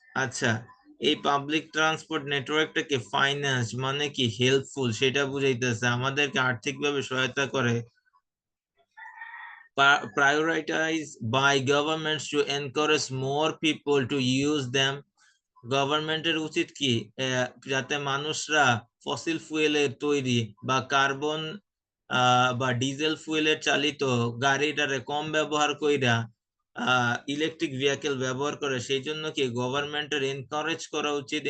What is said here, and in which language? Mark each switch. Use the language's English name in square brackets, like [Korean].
[Bangla] আচ্ছা, এই public transport নেটওয়ার্কটাকে finance মানে কি হেল্পফুল সেটা বুঝাইতেছে, আমাদেরকে আর্থিকভাবে সহায়তা করে। [English] Prioritized by governments to encourage more people to use them. [Bangla] গভর্নমেন্টের উচিত কি যাতে মানুষরা ফসিল ফুয়েলের তৈরি বা কার্বন বা ডিজেল ফুয়েলের চালিত গাড়িটারে কম ব্যবহার কইরা ইলেকট্রিক ভেহিকেল ব্যবহার করে, সেই জন্য কি গভর্নমেন্টের এনকারেজ করা উচিত।